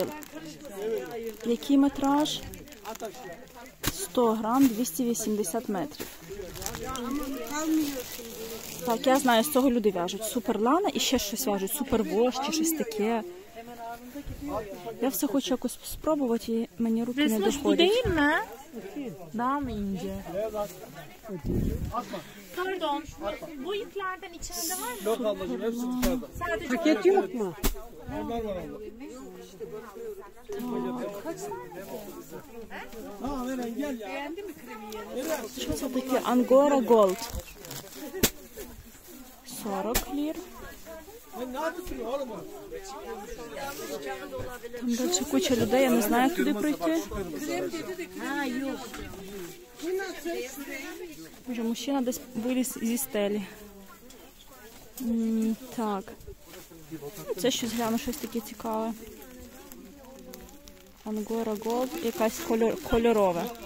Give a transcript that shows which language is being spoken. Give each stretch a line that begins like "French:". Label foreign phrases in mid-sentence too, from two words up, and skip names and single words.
Ukrainian: Який метраж? 100 грам, 280 метрів. Так, я знаю, з цього люди в'яжуть. Суперлана і ще щось в'яжуть. Супервош чи щось таке. Я все хочу якось спробувати і мені руки не доходять.
Turkish: Daha mı ince? Pardon. Bu iplerden içinde var mı? Yok ablacığım hepsi dışarıda. Paket yok mu? Onlar var abla. Ha Veren gel ya. Beğendi mi kremiyi?
Ukrainian: Що це таке? Ангора Голд. 40 лір.
Turkish: Sen ne yapıyorsun oğlum?
Ukrainian: Там далі куча людей, я не знаю, як туди пройти. Боже, мужчина десь виліз зі стелі. Так. Це щось гляну, щось таке цікаве. Ангора Голд, якась кольорове.